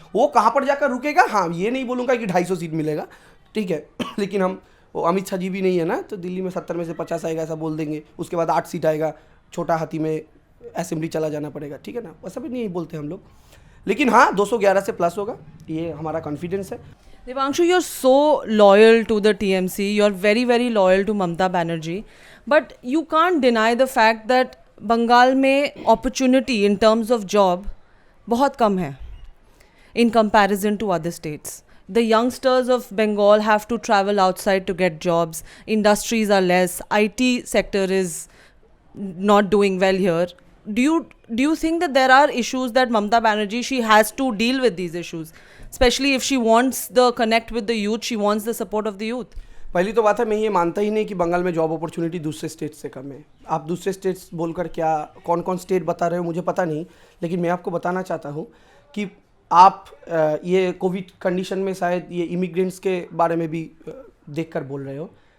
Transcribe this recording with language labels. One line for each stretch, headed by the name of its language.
Hindi: वो कहाँ पर जाकर रुकेगा, हाँ ये नहीं बोलूँगा कि 250 सीट मिलेगा, ठीक है। लेकिन हम, वो अमित शाह जी भी नहीं है ना, तो दिल्ली में 70 में से 50 आएगा ऐसा बोल देंगे, उसके बाद 8 सीट आएगा, छोटा हाथी में असेंबली चला जाना पड़ेगा, ठीक है ना, वैसा भी नहीं बोलते हम लोग। लेकिन हाँ, 211 से प्लस होगा, ये हमारा कॉन्फिडेंस है।
English: Devanshu, you're so loyal to the TMC, you're very, very loyal to Mamata Banerjee, but you can't deny the fact that
Hindi: Bengal में
English: opportunity in terms of job
Hindi: बहुत कम है
English: in comparison to other states. The youngsters of Bengal have to travel outside to get jobs, industries are less, IT sector is not doing well here. Do you think that there are issues that Mamata Banerjee, she has to deal with these issues, especially if she wants the connect with the youth, she wants the support of the youth?
Hindi: पहली तो बात है, मैं ये मानता ही नहीं कि बंगाल में जॉब अपॉर्चुनिटी दूसरे स्टेट से कम है। आप दूसरे स्टेट्स बोलकर क्या, कौन कौन स्टेट बता रहे हो मुझे पता नहीं, लेकिन मैं आपको बताना चाहता हूँ कि आप ये कोविड कंडीशन में शायद ये इमिग्रेंट्स के बारे में भी देखकर बोल रहे हो।